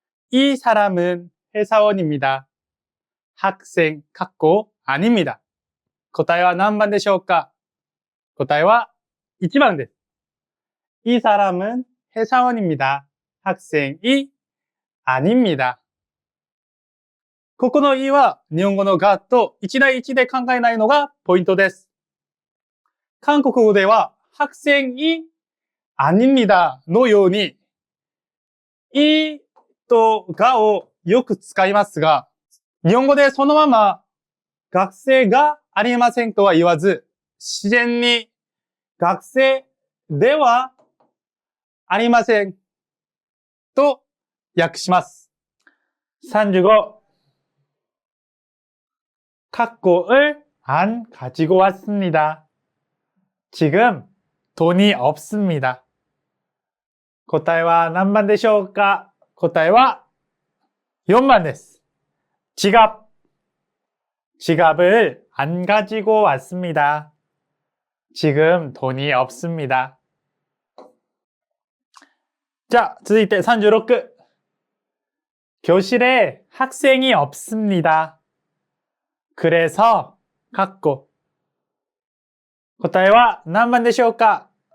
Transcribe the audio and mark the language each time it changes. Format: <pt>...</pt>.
<ko>이 사람은 회사원입니다. 학생,括弧 아닙니다.</ko> <ja>答えは何番でしょうか？答えは1番です。</ja> <ko>이 사람은 회사원입니다. 학생이 아닙니다.</ko> <ja>ここのいは日本語のがと一対一で考えないのがポイントです。韓国語では</ja> <ko>학생이 아닙니다</ko> <ja>のようにいとがをよく使いますが、日本語でそのまま学生がありませんとは言わず、自然に学生ではありませんと訳します。 35.</ja> <ko>갖고을 안 가지고 왔습니다. 지금 돈이 없습니다.</ko> <ja>答えは何番でしょうか？答えは4番です。</ja> <ko>지갑. 지갑을 안 가지고 왔습니다. 지금 돈이 없습니다.</ko> <ja>자, 続いて36.</ja> <ko>교실에 학생이 없습니다. 그래서 갖고.</ko> <ja>答えは何番でしょうか？</ja>